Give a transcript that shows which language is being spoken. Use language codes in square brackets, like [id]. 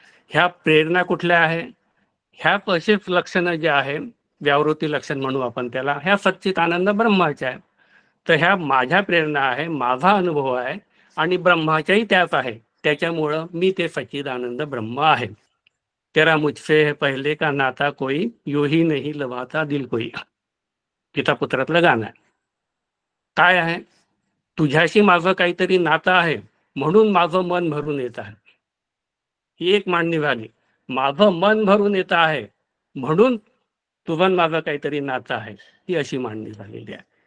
[mr] ह्या प्रेरणा कुठल्या आहे? ह्या असेच लक्षणं जे आहे, व्यावृत्ती लक्षण म्हणू आपण त्याला, ह्या सच्चित आनंद ब्रह्माच्या आहे. तर ह्या माझ्या प्रेरणा आहे, माझा अनुभव आहे आणि ब्रह्माच्याही त्याच आहे. त्याच्यामुळं मी ते सच्चिदानंद ब्रह्म आहे. [hi] तेरा मुझसे है पहले का नाता कोई, यू ही नहीं लवाता दिल कोई. [mr] पिता पुत्रातलं गाणं आहे. काय आहे? तुझ्याशी माझं काहीतरी नातं आहे, म्हणून माझं मन भरून येत आहे. ही एक मांडणी झाली. माझं मन भरून येत आहे म्हणून तुझं माझं काहीतरी नातं आहे, ही अशी मांडणी झालेली आहे.